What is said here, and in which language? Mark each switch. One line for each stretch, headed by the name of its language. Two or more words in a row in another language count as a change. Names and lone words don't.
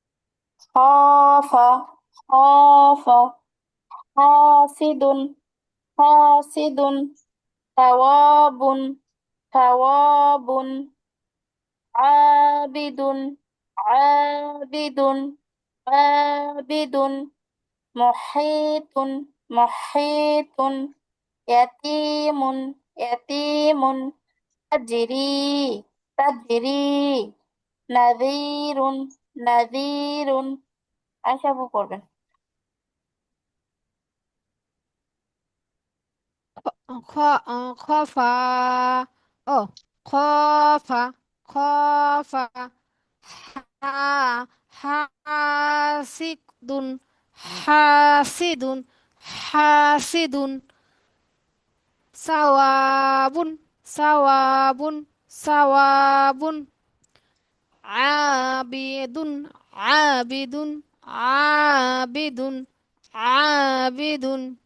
Arabic: خافا خافا حاسدون حاسدون، ثوابون، ثوابون, عابدون، عابدون، عابدون، محيطون، محيطون، يتيمون، يتيمون, تجري، تجري, نذيرون، نذيرون.
Bangla: আশা আপু করবেন। খ খফা ও খফা খফা হা
Arabic: حاسدون حاسدون حاسدون ثوابون ثوابون ثوابون عابدون عابدون عابدون عابدون